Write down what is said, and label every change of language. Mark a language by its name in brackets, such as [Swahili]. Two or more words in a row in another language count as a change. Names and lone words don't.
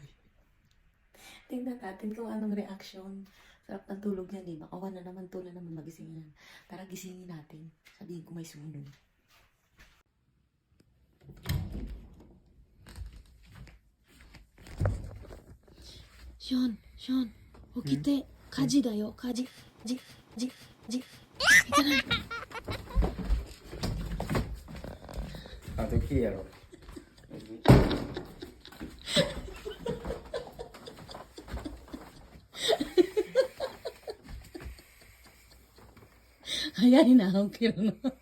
[Filipino] Tingnan natin kung anong reaction. Sarap ng tulog niya, baka wala naman to na naman magising yan. Tara, gisingin natin. Sabihin ko may sunog. Sean, [Japanese] 起きて。火事だよ、火事。じ。いかない。あときやろ。早いな、起きるの。